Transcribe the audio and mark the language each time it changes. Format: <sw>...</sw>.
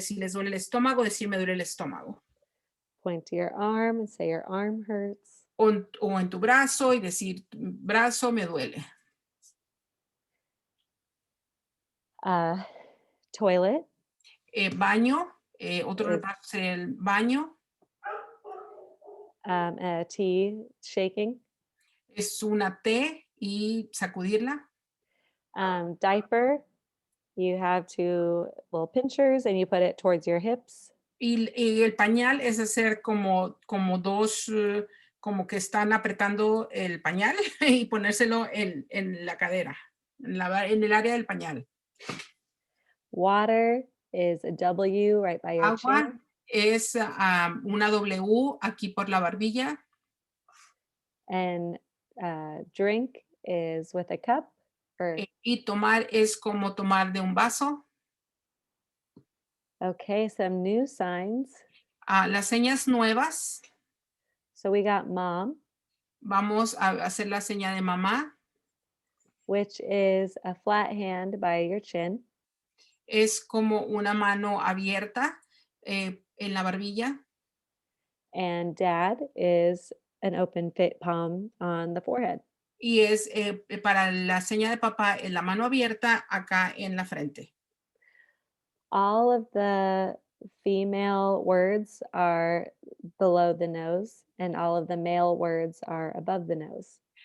<es>Si les duele el estómago, decir me duele el estómago.</es> <en>Point to your arm and say your arm hurts.</en> <es>O en tu brazo y decir brazo me duele.</es> <en>Toilet.</en> <es>Baño, otro</es> <en>Is-</en> <es>repaso sería el baño.</es> <en>Tea, shaking.</en> <es>Es una T y sacudirla.</es> <en>Diaper, you have two little pinchers and you put it towards your hips.</en> <es>Y el pañal es hacer como dos, como que están apretando el pañal y ponérselo en la cadera, en el área del pañal.</es> <en>Water is a W right by your</en> <es>Agua</es> <en>chin.</en> <es>es una W aquí por la barbilla.</es> <en>And drink is with a cup.</en> <es>Y tomar es como tomar de un vaso.</es> <en>Okay, some new signs.</en> <es>Las señas nuevas,</es> <en>So we got mom,</en> <es>vamos a hacer la seña de mamá.</es> <en>which is a flat hand by your chin.</en> <es>Es como una mano abierta en la barbilla.</es> <en>And dad is an open fit palm on the forehead.</en> <es>Y es para la seña de papá en la mano abierta acá en la frente.</es> <en>All of the female words are below the nose, and all of the male words are above the nose.</en>